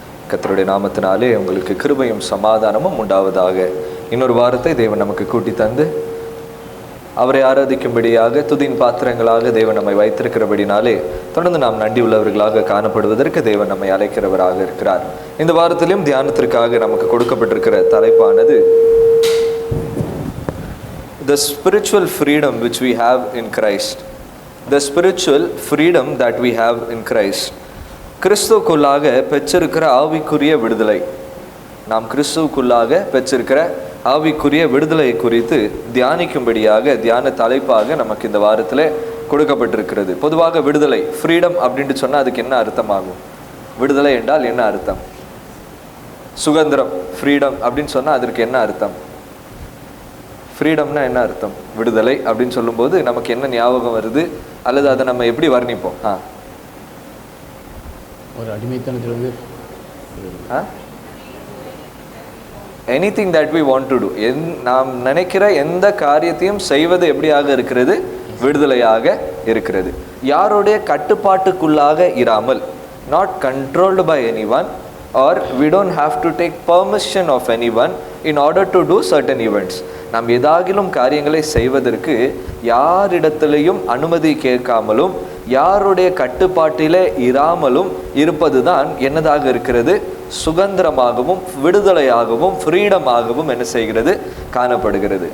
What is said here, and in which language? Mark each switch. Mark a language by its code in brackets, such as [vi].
[ta] கர்த்தருடைய நாமத்தினாலே உங்களுக்கு கிருபையும் சமாதானமும் உண்டாவதாக. இன்னொரு வாரத்தை தேவன் நமக்கு கூட்டி தந்து அவரை ஆராதிக்கும்படியாக துதியின் பாத்திரங்களாக தேவன் நம்மை வைத்திருக்கிறபடினாலே தொடர்ந்து நாம் நன்றி உள்ளவர்களாக காணப்படுவதற்கு தேவன் நம்மை அழைக்கிறவராக இருக்கிறார். இந்த வாரத்திலும் தியானத்திற்காக நமக்கு கொடுக்கப்பட்டிருக்கிற தலைப்பானது [en] The spiritual freedom which we have in Christ. The spiritual freedom that we have in Christ. [ta] கிறிஸ்துவுக்குள்ளாக பெற்றிருக்கிற ஆவிக்குரிய விடுதலை. நாம் கிறிஸ்துவுக்குள்ளாக பெற்றிருக்கிற ஆவிக்குரிய விடுதலை குறித்து தியானிக்கும்படியாக தியான தலைப்பாக நமக்கு இந்த வாரத்தில் கொடுக்கப்பட்டிருக்கிறது. பொதுவாக விடுதலை, ஃப்ரீடம் அப்படின்ட்டு சொன்னால் அதுக்கு என்ன அர்த்தமாகும்? விடுதலை என்றால் என்ன அர்த்தம்? சுதந்திரம், ஃப்ரீடம் அப்படின்னு சொன்னால் அதற்கு என்ன அர்த்தம்? ஃப்ரீடம்னா என்ன அர்த்தம்? விடுதலை அப்படின்னு சொல்லும்போது நமக்கு என்ன ஞாபகம் வருது, அல்லது அதை நம்ம எப்படி வர்ணிப்போம்? ஒரு அடிமைத்தனத்திலிருந்து [en] anything that we want to do, [ta] நாம் நினைக்கிற எந்த காரியத்தையும் செய்வது எப்படியாக இருக்கிறது? விடுதலையாக இருக்கிறது. யாருடைய கட்டுப்பாட்டுக்குள்ளாக இராமல், [en] not controlled by anyone, or we don't have to take permission of anyone in order to do certain events. [ta] நாம் ஏதாகிலும் காரியங்களை செய்வதற்கு யாரிடத்திலையும் அனுமதி கேட்காமலும் யாருடைய கட்டுப்பாட்டிலே இராமலும் இருப்பதுதான் என்னதாக இருக்கிறது? சுதந்திரமாகவும் விடுதலையாகவும் ஃப்ரீடமாகவும் என்ன செய்கிறது? காணப்படுகிறது.